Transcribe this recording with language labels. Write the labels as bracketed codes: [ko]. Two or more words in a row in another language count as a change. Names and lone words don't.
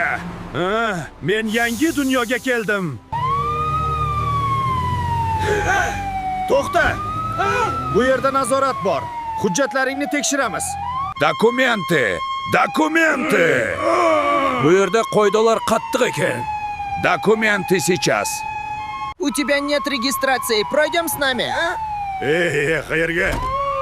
[uz] Men yangi dunyoga keldim. To'xta! Bu yerda nazorat bor. Hujjatlaringni tekshiramiz. [ru] Dokumenti! [uz] Bu yerda qoidalar qattiq ekan. [ru] Dokumenti сейчас. У тебя нет регистрации. Пройдем с нами, а? [uz] Qayerga?